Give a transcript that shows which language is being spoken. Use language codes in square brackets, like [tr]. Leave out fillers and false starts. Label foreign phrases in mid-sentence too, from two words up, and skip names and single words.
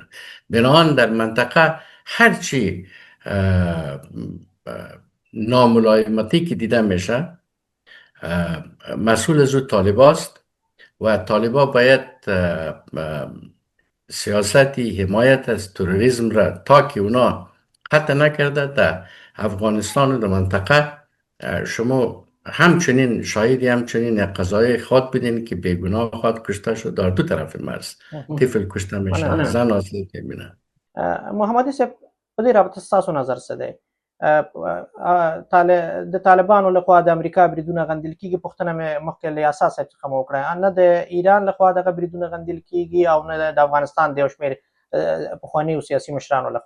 [fa] بنابراین در منطقه هرچی ناملایمتی که دیده میشه مسئول از او طالبان است و طالبان باید سیاستی حمایت از تروریسم را تا که اونا قطع نکرده در افغانستان و در منطقه شما همچنین شاهدی همچنین قضای خود بدین که بیگناه خود کشته شد در 2 طرف مرز. طفل کشته میشه، زن آسیب میبینه. [ps] محمدی صاحب په دې رابطه ستاسو نظر څه دی؟ د طالبانو لخوا د امریکا بریدونه غندل کیږي. پوښتنه مې مخکې له یاسا صاحب څخه مو وکړه، نه د ایران لخوا دغه بریدونه غندل کیږي او نه د افغانستان د یو شمېر پخوانیو سیاسي مشرانو لخوا.